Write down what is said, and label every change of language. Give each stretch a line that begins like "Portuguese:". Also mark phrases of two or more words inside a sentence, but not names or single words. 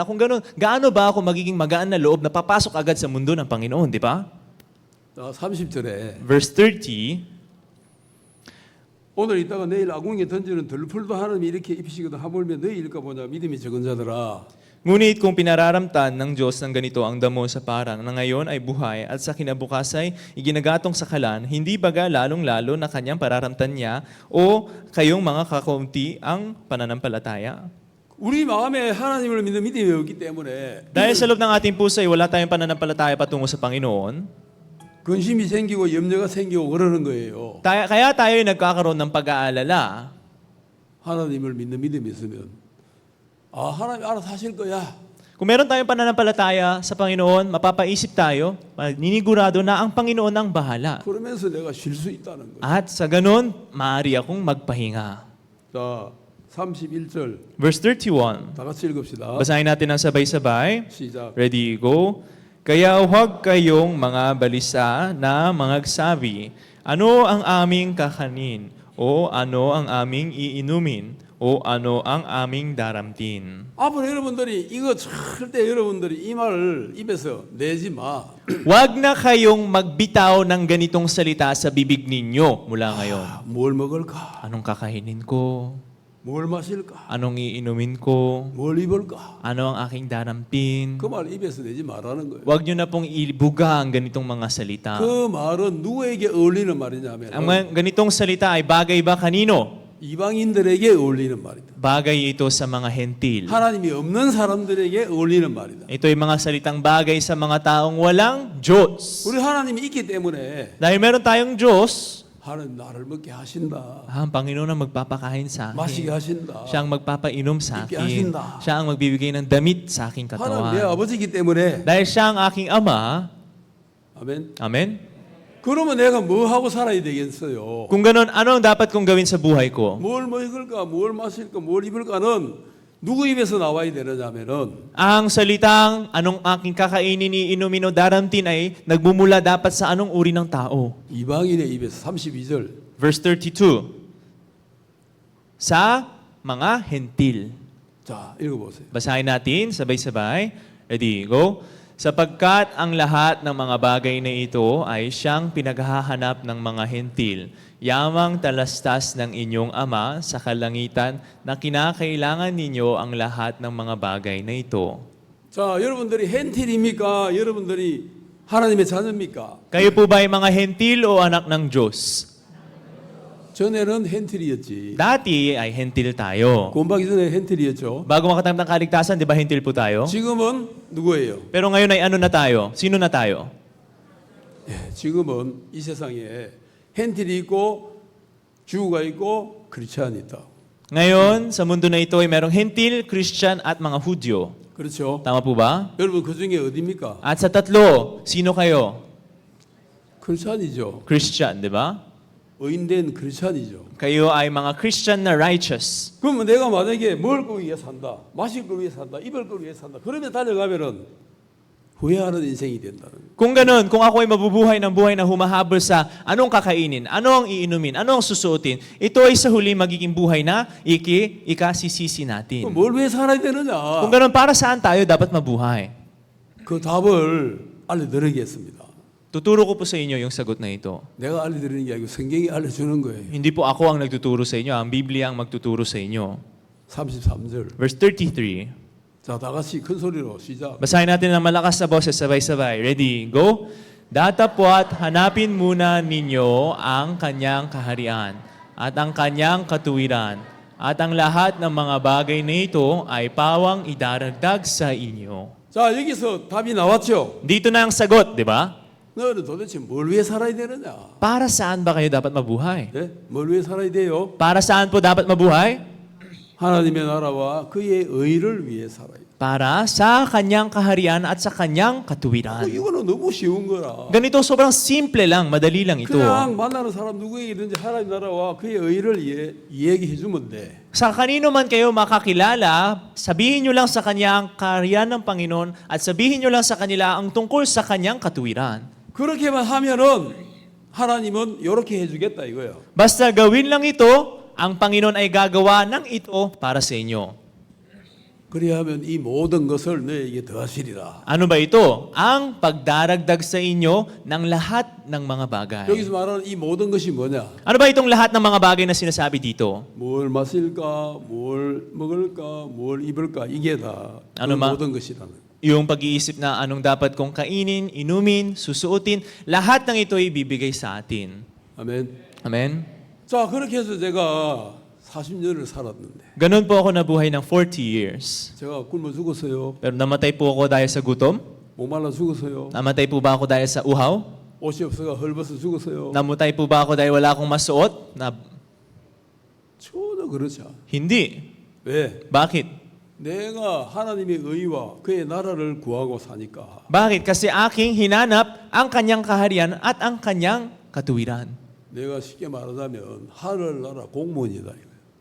Filipino: Kung gano'n, gaano ba ako magiging magaan na loob na papasok agad sa mundo ng Panginoon, di ba?
Korean: 30절에
English: Verse 30,
Korean: 오늘 있다가 내일 아궁이에 던지는 들풀도 하나님이 이렇게 입히시거든 하물며 너희일까 보냐 믿음이 적은 자들아.
Filipino: ngunit kung pinararamtan ng Diyos ng ganito ang damo sa parang na ngayon ay buhay at sa kinabukas ay iginagatong sa kalan, hindi baga lalong-lalo na kanyang pararamtan niya o kayong mga kakaunti ang pananampalataya?
Korean: 우리 마음에 하나님을 믿는 믿음이 없기 때문에
Filipino: Dahil sa loob ng ating puso ay wala tayong pananampalataya patungo sa Panginoon,
Korean: 근심이 생기고 염려가 생기고 그러는 거예요.
Filipino: kaya tayo ay nagkakaroon ng pag-aalala.
Korean: 하나님을 믿는 믿음이 있으면 하나님 알아서 하실 거야.
Filipino: Kung meron tayong pananampalataya sa Panginoon, mapapaisip tayo, ninigurado na ang Panginoon ang bahala.
Korean: 그러면서 내가 쉴 수 있다는 거예요.
Filipino: At sa ganun, maaari akong magpahinga.
Korean: 자, 31절
English: Verse 31.
Korean: 다 같이 읽읍시다.
Filipino: Basahin natin ng sabay-sabay.
Korean: 시작.
English: Ready, go.
Filipino: Kaya huwag kayong mga balisa na mangagsabi, ano ang aming kakanin? O ano ang aming iinumin? O ano ang aming daramtin?
Korean: 앞으로 여러분들이 이거 절대 여러분들이 이 말을 입에서 내지 마.
Filipino: Huwag na kayong magbitaw ng ganitong salita sa bibig ninyo mula ngayon.
Korean: 뭘 먹을까?
Filipino: Anong kakainin ko?
Korean: 뭘 마실까?
Filipino: Anong iinumin ko?
Korean: 뭘 입을까?
Filipino: Ano ang aking darampin?
Korean: 그 말 입에서 내지 말라는 거예요.
Filipino: Huwag nyo na pong ibuga ang ganitong mga salita.
Korean: 그 말은 누구에게 어울리는 말이냐면
Filipino: Ang mga ganitong salita ay bagay ba kanino?
Korean: 이방인들에게 어울리는 말이다.
Filipino: Bagay ito sa mga hentil.
Korean: 하나님이 없는 사람들에게 어울리는 말이다.
Filipino: Ito ay mga salitang bagay sa mga taong walang Diyos.
Korean: 우리 하나님이 있기 때문에
Filipino: Dahil meron tayong Diyos,
Korean: 하나님 나를 먹게 하신다.
Filipino: ang Panginoon ang magpapakain sa
Korean: 마시게
Filipino: akin.
Korean: 하신다.
Filipino: Siya ang magpapainom sa Ibigay akin.
Korean: hasinda.
Filipino: Siya ang magbibigay ng damit sa aking
Korean: 하나님 내
Filipino: katawan.
Korean: 아버지이기 때문에
Filipino: Dahil siya ang aking ama,
Korean: 아멘.
Filipino: amen?
Korean: 그러면 내가 뭐 하고 살아야 되겠어요?
Filipino: Kung ganun, ano ang dapat kong gawin sa buhay ko?
Korean: 뭘 먹을까, 뭘 마실까, 뭘 입을까는 누구 입에서 나와야 되느냐면은
Filipino: Ang salitang anong aking kakainin, iinumin o daramtin ay nagmumula dapat sa anong uri ng tao.
Korean: 이방인의 입에서 32절.
Filipino: Verse 32. Sa mga hentil.
Korean: 자, 읽어보세요.
Filipino: Basahin natin, sabay-sabay.
English: Ready, go.
Filipino: Sapagkat ang lahat ng mga bagay na ito ay siyang pinaghahanap ng mga hentil, yamang talastas ng inyong ama sa kalangitan na kinakailangan ninyo ang lahat ng mga bagay na ito.
Korean: 자, 여러분들이 헨틸입니까? 여러분들이 하나님의 자녀입니까?
Filipino: Kayo po ba ay mga hentil o anak ng Diyos?
Korean: 전에는 헨틸이었지.
Filipino: Dati ay hentil tayo.
Korean: 구원받기 전에 헨틸이었죠.
Filipino: Bago makatanggap ng kaligtasan, di ba hentil po tayo?
Korean: 지금은 누구예요?
Filipino: Pero ngayon ay ano na tayo? Sino na tayo?
Korean: 지금은 이 세상에 헨틸이 있고 주가 있고 크리스찬이 있다.
Filipino: Ngayon, sa mundo na ito ay merong hentil, Christian at mga Hudyo.
Korean: 그렇죠?
Filipino: Tama po ba?
Korean: 여러분 그 중에 어디입니까?
Filipino: At sa tatlo, sino kayo?
Korean: 크리스찬이죠.
Filipino: Christian, di ba?
Korean: 의인된 크리스찬이죠.
Filipino: Kayo ay mga Christian na righteous.
Korean: 그러면 내가 만약에 먹을 거 위해 산다, 마실 거 위해 산다, 입을 거 위해 산다. 그러면 달려가면은 후회하는 인생이 된다는 거예요.
Filipino: Kung ganun, kung ako ay mabubuhay ng buhay na humahabol sa anong kakainin, ano ang iinumin, ano ang susuotin, ito ay sa huli magiging buhay na ikasisisi natin.
Korean: 그럼 뭘 위해 살아야 되느냐?
Filipino: Kung ganun, para saan tayo dapat mabuhay?
Korean: 그 답을 알려드리겠습니다.
Filipino: Tuturo ko po sa inyo yung sagot na ito.
Korean: 내가 알려드리는 게 아니고 성경이 알려주는 거예요.
Filipino: Hindi po ako ang nagtuturo sa inyo, ang Biblia ang magtuturo sa inyo.
Korean: 33절.
English: Verse 33.
Korean: 자, 다 같이 큰 소리로 시작.
Filipino: Basahin natin ng malakas na boses, sabay-sabay.
English: Ready, go!
Filipino: Datapwat hanapin muna ninyo ang kanyang kaharian at ang kanyang katuwiran at ang lahat ng mga bagay na ito ay pawang idaragdag sa inyo.
Korean: 자, 여기서 답이 나왔죠.
Filipino: Dito na ang sagot, di ba?
Korean: 너는 도대체 뭘 위해 살아야 되느냐?
Filipino: Para saan ba kayo dapat mabuhay?
Korean: 네? 뭘 위해 살아야 돼요?
Filipino: Para saan po dapat mabuhay?
Korean: 하나님의 나라와 그의 의를 위해 살아야 돼.
Filipino: Para sa kanyang kaharian at sa kanyang katuwiran.
Korean: 이거는 너무 쉬운 거라.
Filipino: Ganito, sobrang simple lang, madali lang ito.
Korean: 그냥 만나는 사람 누구에게든지 하나님 나라와 그의 의를 이야기해 주면 돼.
Filipino: Sa kanino man kayo makakilala, sabihin nyo lang sa kanya ang kaharian ng Panginoon at sabihin nyo lang sa kanila ang tungkol sa kanyang katuwiran.
Korean: 그렇게만 하면은 하나님은 이렇게 해주겠다 이거예요.
Filipino: Basta gawin lang ito, ang Panginoon ay gagawa ng ito para sa inyo.
Korean: 그리하면 이 모든 것을 너에게 더하시리라.
Filipino: Ano ba ito? Ang pagdaragdag sa inyo ng lahat ng mga bagay.
Korean: 여기서 말하는 이 모든 것이 뭐냐?
Filipino: Ano ba itong lahat ng mga bagay na sinasabi dito?
Korean: 뭘 마실까, 뭘 먹을까, 뭘 입을까 이게 다 그
Filipino: ano ma-
Korean: 모든 것이라는.
Filipino: Yung pag-iisip na anong dapat kong kainin, inumin, susuotin, lahat ng ito ay bibigay sa atin.
Korean: 아멘.
Filipino: Amen?
Korean: 자, 그렇게 해서 제가 40년을 살았는데
Filipino: Ganun po ako nabuhay ng 40 years.
Korean: 제가 굶어 죽었어요.
Filipino: Pero namatay po ako dahil sa gutom?
Korean: 목말라 죽었어요.
Filipino: Namatay po ba ako dahil sa uhaw?
Korean: 옷이 없어가 헐벗어 죽었어요.
Filipino: Namatay po ba ako dahil wala akong masuot?
Korean: 전혀 그렇지 않아.
Filipino: Hindi.
Korean: 왜?
Filipino: Bakit?
Korean: 내가 하나님의 의와 그의 나라를 구하고 사니까.
Filipino: Bakit? Kasi aking hinanap ang kanyang kaharian at ang kanyang katuwiran.
Korean: 내가 쉽게 말하자면 하늘나라 공무원이다 이거야.